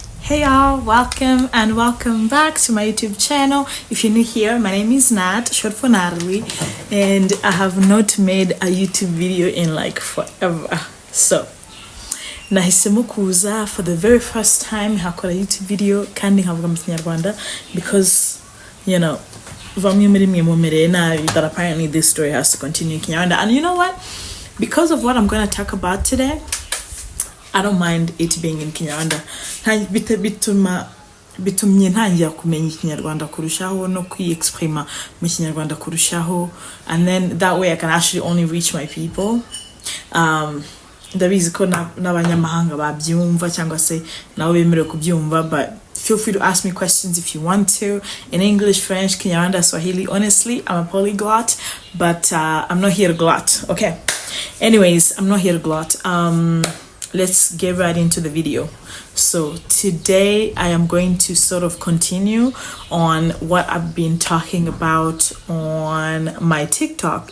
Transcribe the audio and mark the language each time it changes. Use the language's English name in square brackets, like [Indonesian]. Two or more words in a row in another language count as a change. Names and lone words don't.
[English] Hey y'all, welcome back to my YouTube channel. If you're new here, my name is Nat, short for Natalie, and I have not made a YouTube video in like forever. So [Kinyarwanda] nahisemo kuza [English] for the very first time [Kinyarwanda] hakora YouTube video kandi nkavuga mu Kinyarwanda [English] because you know [Kinyarwanda] vamwe muri mwe mumereye nabi [English] that apparently this story has to continue in Kinyarwanda. And you know what, because of what I'm going to talk about today, I don't mind it being in Kinyarwanda. [Kinyarwanda] Bitumye ntangira kumenya Ikinyarwanda kurushaho no kwi-exprima mu Kinyarwanda kurushaho, [English] and then that way I can actually only reach my people. [Kinyarwanda] Ndabizi ko n'abanyamahanga babyumva cyangwa se nawe bemerewe kubyumva, [English] but feel free to ask me questions if you want to in English, French, Kinyarwanda, Swahili. Honestly, I'm a polyglot, but I'm not here to glot. Okay. Anyways, I'm not here to glot. Let's get right into the video. So today I am going to sort of continue on what I've been talking about on my TikTok.